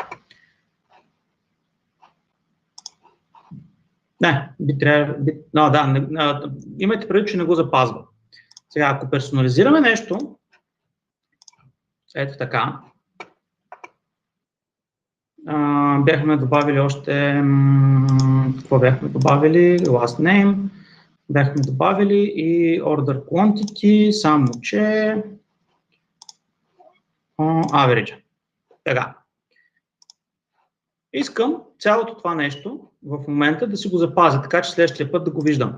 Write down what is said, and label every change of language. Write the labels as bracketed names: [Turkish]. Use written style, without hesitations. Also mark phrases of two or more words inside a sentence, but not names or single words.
[Bulgarian] Имайте предвид, че не го запазва. Сега, ако персонализираме нещо, ето така, бяхме добавили още, какво бяхме добавили? [English] Last name, [Bulgarian] бяхме добавили и [English] Order Quantity, [Bulgarian] само че Average. Така. Искам цялото това нещо в момента да си го запазя, така че следващия път да го виждам.